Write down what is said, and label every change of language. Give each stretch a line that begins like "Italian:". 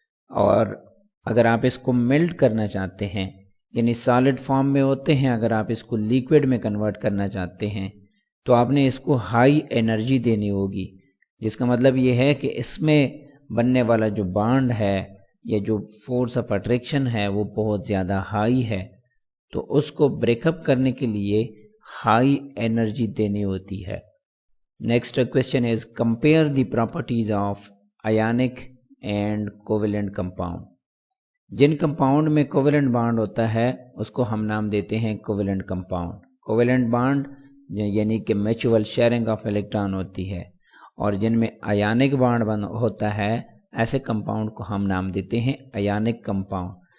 Urdu: اور اگر آپ اس کو میلٹ کرنا چاہتے ہیں, یعنی سالڈ فارم میں ہوتے ہیں, اگر آپ اس کو لیکوڈ میں کنورٹ کرنا چاہتے ہیں تو آپ نے اس کو ہائی انرجی دینی ہوگی, جس کا مطلب یہ ہے کہ اس میں بننے والا جو بانڈ ہے یا جو فورس آف اٹریکشن ہے وہ بہت زیادہ ہائی ہے. تو اس کو بریک اپ کرنے کے لیے ہائی انرجی دینی ہوتی ہے.
English: Next question is compare the properties of ionic and covalent compound.
Urdu: جن کمپاؤنڈ میں کوویلنٹ بانڈ ہوتا ہے اس کو ہم نام دیتے ہیں کوویلنٹ کمپاؤنڈ. کوویلنٹ بانڈ یعنی کہ میچول شیئرنگ آف الیکٹران ہوتی ہے, اور جن میں آیانک بانڈ ہوتا ہے ایسے کمپاؤنڈ کو ہم نام دیتے ہیں آیانک کمپاؤنڈ.